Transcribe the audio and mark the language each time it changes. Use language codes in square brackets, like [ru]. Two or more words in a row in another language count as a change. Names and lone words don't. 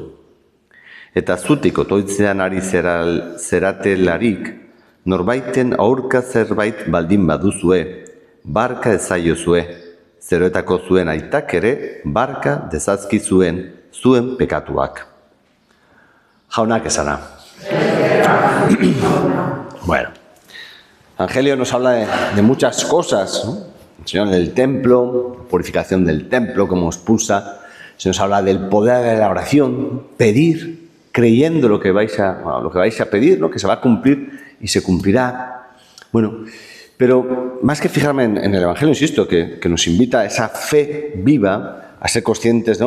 [eu] Eta zutik otoitzean ari zeratelarik, norbaiten aurka zerbait baldin baduzue, barka ezaiozue, zeroetako zuen aitak ere barka dezazkizuen zuen pekatuak. Jaunak esana. [es] Bueno, el Evangelio nos habla de muchas cosas, ¿no? El Señor del templo, purificación del templo, cómo expulsa. Se nos habla del poder de la oración, pedir, creyendo lo que vais a pedir, ¿no? Que se va a cumplir y se cumplirá. Bueno, pero más que fijarme en el Evangelio, insisto, que nos invita a esa fe viva, a ser conscientes, ¿no?